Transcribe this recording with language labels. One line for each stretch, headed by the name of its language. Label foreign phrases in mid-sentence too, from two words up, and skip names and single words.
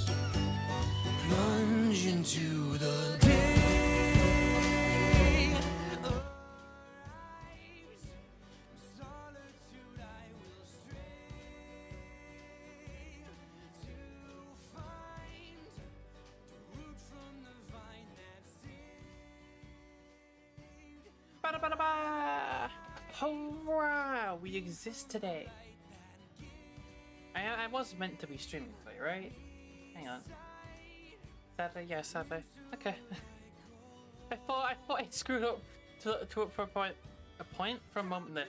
English: Plunge into the day of lives. Solitude I will stray to find the root from the vine that saved. Ba-da-ba-da-ba! Hurrah! We exist today. I was meant to be streaming today, right? Hang on. Saturday? Yeah, Saturday. Okay. I thought I screwed up for a moment there.